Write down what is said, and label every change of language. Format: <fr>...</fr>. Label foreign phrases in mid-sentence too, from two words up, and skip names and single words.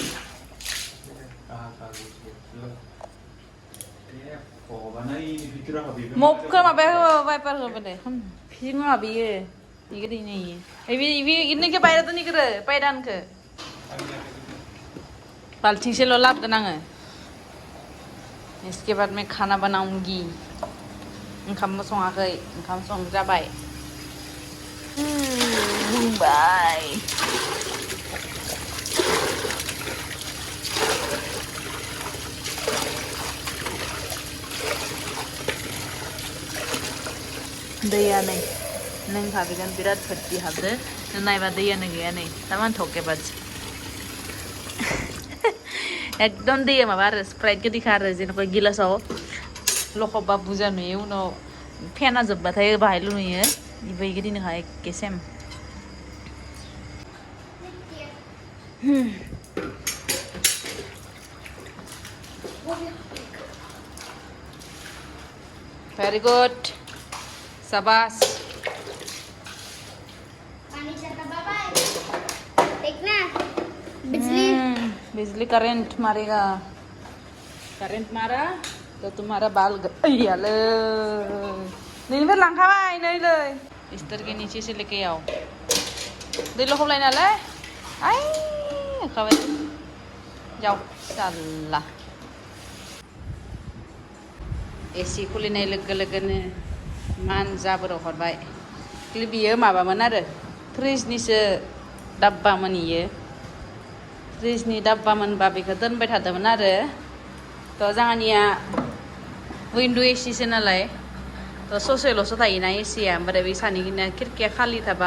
<brx>मबखौ माबाया वाइपार होबाय फिल्म माबियो इगोर इनोखौ बायरा दोननिगोरो बायदानखौ बाल्थिंसेल' लाबोगोन आङो</brx> <hi>इसके बाद मैं खाना बनाऊंगी</hi> <brx>ओंखामबो सङाखै ओंखाम संजाबाय बाय दैया नै नों हाबगोन बिराद भर्ति हाबदो नायबा दैयानो गैया नै तामान थकेबाज एकदम दैया माबा आरो स्प्राइट गोदैखा आरो जेनेबा गिलासाव लखबबा बुरजा नुयो उनाव फेना जोब्बाथाय बाहायल' नुयो बेबायदिनोखा एखे सेम</brx> <en>very good</en> <hi>शाबाश देखना बिजली करंट मारेगा करंट मारा तो तुम्हारा बाल गयाले नहीं फिर</hi> <brx>लांखाबाय नै लै</brx> <hi>बिस्तर के नीचे से लेके आओ</hi> <brx>दै लखबलाय नालाय आई खाबाय</brx> <hi>जाओ साला</hi> <brx>एसि खुलिनाय लोगो लोगोनो मान जाबोर हरबाय बियो माबामोन आरो फ्रिजनिसो दाब्बामोन इयो फ्रिजनि दाब्बामोनबा बेखौ दोनबाय थादोंमोन आरो थ' जोंहानिया विन्डो एसिसो नालाय थ' ससेल'सो थायोना एसिया ओमफ्राय बे सानैना खिरखिया खालि थाबा</brx>